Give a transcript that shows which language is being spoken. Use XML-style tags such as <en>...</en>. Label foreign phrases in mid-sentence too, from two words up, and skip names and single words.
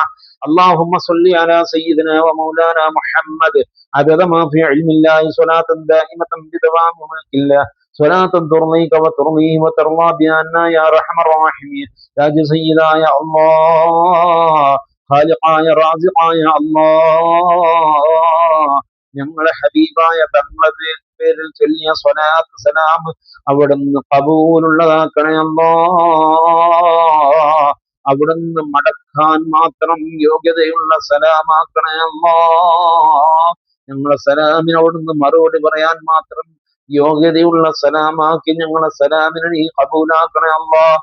<ar>اللهم صل على سيدنا ومولانا محمد عدد ما في علم الله صلاة دائمة بدوام ملك الله. صلاة ترضيك وترضيه وترضى بأننا يا أرحم الراحمين. يا سيدا يا الله خالقا يا رازقا يا الله.</ar> <ml>ഞങ്ങളെ ഹബീബായ തങ്ങളുടെ പേരിൽ ചൊല്ലിയ സ്വലാത്ത് സലാം അവിടുന്ന് കബൂലുള്ളതാക്കണേ അല്ലാഹ്. അവിടുന്ന് മടക്കാൻ മാത്രം യോഗ്യതയുള്ള സലാമാക്കണേ അല്ലാഹ്. ഞങ്ങളെ സലാമിന് അവിടുന്ന് മറുപടി പറയാൻ മാത്രം യോഗ്യതയുള്ള സലാമാക്കി ഞങ്ങളെ സലാമിനെ നീ കബൂലാക്കണേ അല്ലാഹ്.</ml>